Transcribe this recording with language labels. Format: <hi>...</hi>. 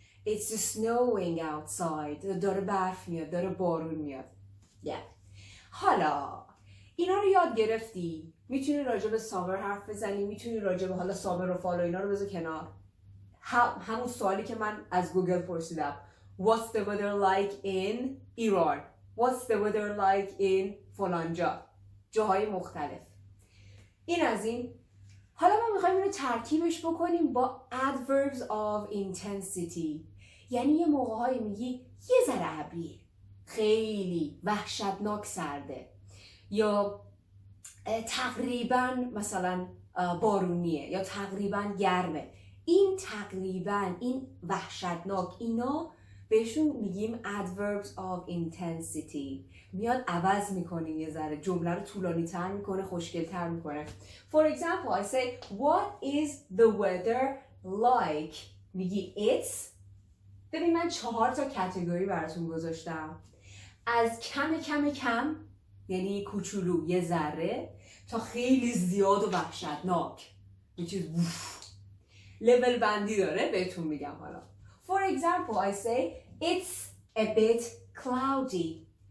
<en>It's snowing outside.</en> <fa>داره برف میاد، داره بارون میاد. حالا اینا رو یاد گرفتی، میتونی راجع به سامر حرف بزنی، میتونی راجع به حالا سامر و فال و اینا رو بذار کنار. همون سوالی که من از گوگل پرسیدم.</fa> <en>What's the weather like in Iran? What's the weather like in</en> <fa>فلان جا؟ جاهای مختلف. این از این. حالا ما میخوایم اینو ترکیبش بکنیم با adverbs of intensity. یعنی یه موقع‌هایی میگی یه ذره ابریه، خیلی وحشتناک سرده، یا تقریبا مثلا بارونیه، یا تقریبا گرمه. این تقریبا، این وحشتناک، اینا بهشون میگیم adverbs of intensity. میاد عوض میکنیم یه ذره، جمله رو طولانی تر میکنه، خوشگل تر میکنه.</fa> <en>For example, I say, what is the weather like?</en> <fa>میگی it's. ببین من 4 تا کاتگوری براتون گذاشتم. از کم یعنی کوچولو یه ذره تا خیلی زیاد و وحشتناک. یه چیز لول بندی داره، بهتون میگم حالا.</fa> <en>For example, I say it's a bit cloudy.</en>